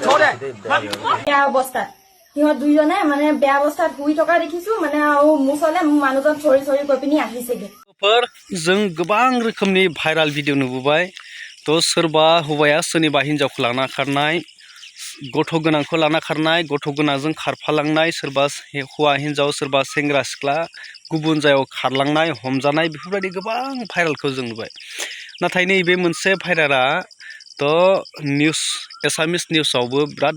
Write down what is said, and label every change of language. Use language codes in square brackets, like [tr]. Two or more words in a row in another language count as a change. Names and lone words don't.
[as] বেয়া অৱস্থাত সিহঁত দুইজনে মানে বেয়া অৱস্থাত শুই থকা দেখিছো মানে আৰু মোৰ ওচৰলে মানুহজন চৰি চৰি কৈ পিনি আহিছেগে [brx] जों गोबां रोखोमनि भाइराल भिडिअ नुबोबाय तो सोरबा हौवाया सोरनिबा हिनजावखौ लाना खारनाय गथ' गोनांखौ लाना खारनाय गथ' गोनांजों खारफालांनाय सोरबा हौवा हिनजाव सोरबा सेंग्रा सिख्ला गुबुन जायगायाव खारलांनाय हमजानाय बेफोरबायदि गोबां भाइरालखौ जों नुबाय नाथाय नैबे मोनसे भाइराला तो निउस एसामिस निउसावबो बिराद